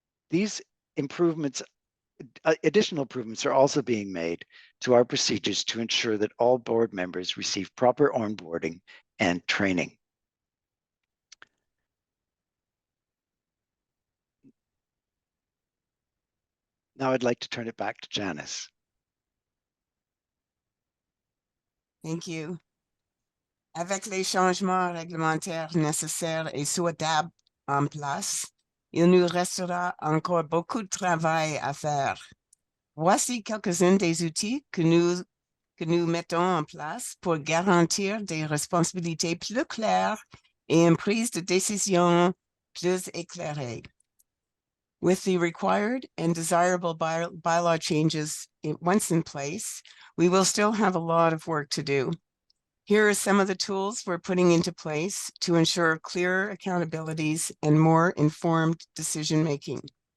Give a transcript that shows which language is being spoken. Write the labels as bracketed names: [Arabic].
[English] These improvements, additional improvements are also being made to our procedures to ensure that all board members receive proper onboarding and training. Now I'd like to turn it back to Janice. Thank you. [French] Avec les changements réglementaires nécessaires et souhaitables en place, il nous restera encore beaucoup de travail à faire. Voici quelques-uns des outils que nous mettons en place pour garantir des responsabilités plus claires et une prise de décision plus éclairée. [English] With the required and desirable bylaw changes once in place, we will still have a lot of work to do. Here are some of the tools we're putting into place to ensure clearer accountabilities and more informed decision-making.